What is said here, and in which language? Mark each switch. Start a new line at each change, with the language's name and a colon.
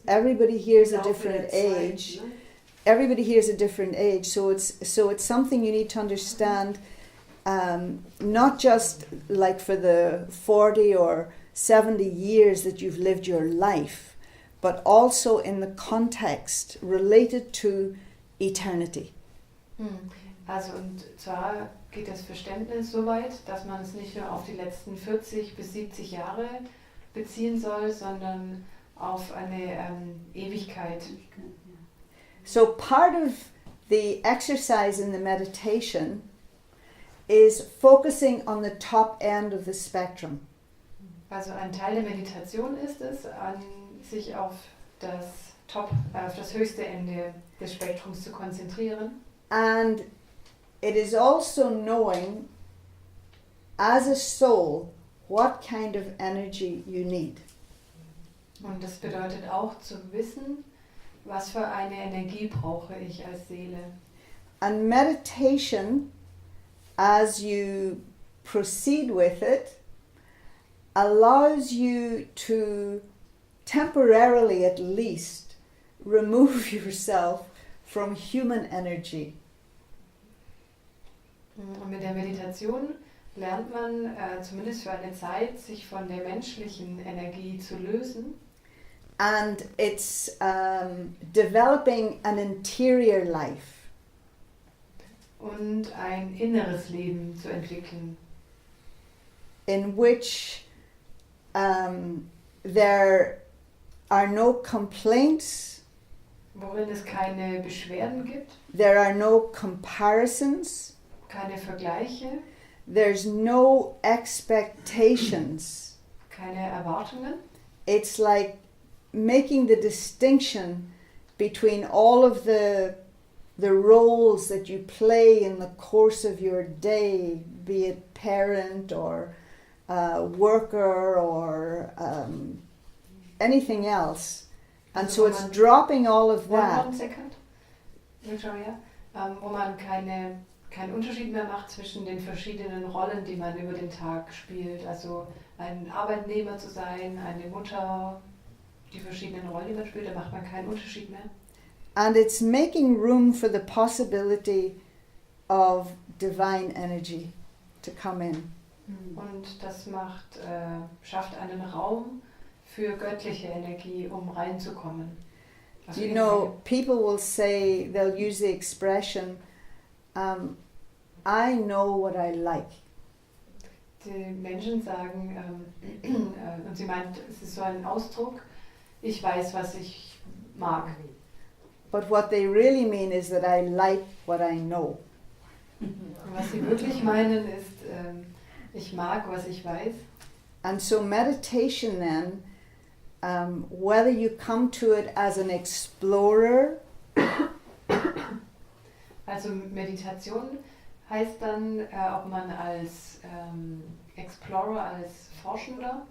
English: Everybody hears a different age. Everybody hears a different age, so it's something you need to understand, not just like for the 40 or 70 years that you've lived your life, but also in the context related to eternity.
German: Also und zwar geht das Verständnis so weit, dass man es nicht nur auf die letzten 40 bis 70 Jahre beziehen soll, sondern auf eine Ewigkeit.
English: So part of the exercise in the meditation is focusing on the top end of the spectrum.
German: Also ein Teil der Meditation ist es, sich auf das höchste Ende des Spektrums zu konzentrieren.
English: And it is also knowing as a soul what kind of energy you need.
German: Und das bedeutet auch zu wissen, was für eine Energie brauche ich als Seele.
English: And meditation, as you proceed with it, allows you to temporarily at least remove yourself from human energy.
German: Und mit der Meditation lernt man zumindest für eine Zeit, sich von der menschlichen Energie zu lösen.
English: And it's developing an interior life.
German: Und ein inneres Leben zu entwickeln.
English: In which there are no complaints,
German: Worin es keine Beschwerden gibt,
English: there are no comparisons,
German: keine Vergleiche,
English: there's no expectations.
German: keine Erwartungen.
English: It's like making the distinction between all of the roles that you play in the course of your day, be it parent or worker or anything else. And so it's dropping all of that. 1 second, Victoria,
German: wo man keinen Unterschied mehr macht zwischen den verschiedenen Rollen, die man über den Tag spielt. Also ein Arbeitnehmer zu sein, eine Mutter, die verschiedenen Rollen, die man spielt, da macht man keinen Unterschied mehr.
English: And it's making room for the possibility of divine energy to come in.
German: Und das schafft einen Raum für göttliche Energie, um reinzukommen. Also
English: You know, people will say, they'll use the expression, I know what I like.
German: die Menschen sagen, und sie meint, es ist so ein Ausdruck, ich weiß, was ich mag.
English: But what they really mean is that I like what I know.
German: Und was sie wirklich meinen ist, ich mag, was ich weiß.
English: And so meditation then, whether you come to it as an explorer
German: Also Meditation heißt dann, ob man als Explorer, als Forschender